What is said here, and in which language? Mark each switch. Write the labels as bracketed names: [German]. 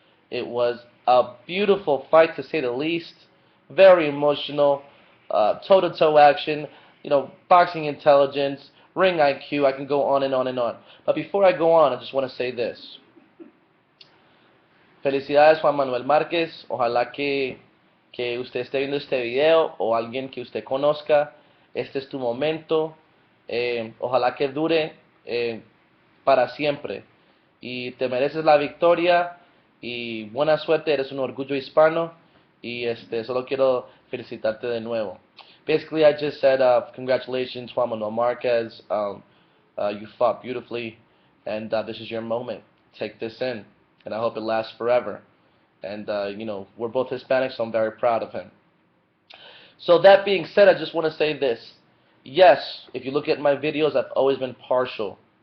[English] It was a beautiful fight, to say the least. Very emotional, toe-to-toe action, boxing intelligence, ring IQ. I can go on and on and on. But before I go on, I just want to say this. [Spanish] Felicidades, Juan Manuel Márquez. Ojalá que usted esté viendo este video o alguien que usted conozca. Este es tu momento. Ojalá que dure para siempre. Y te mereces la victoria. Y buena suerte, eres un orgullo hispano. Y solo quiero felicitarte de nuevo. [English] Basically, I just said congratulations, Juan Manuel Marquez. You fought beautifully, and this is your moment. Take this in, and I hope it lasts forever. And, we're both Hispanic, so I'm very proud of him. So that being said, I just want to say this. Yes, if you look at my videos, I've always been partial.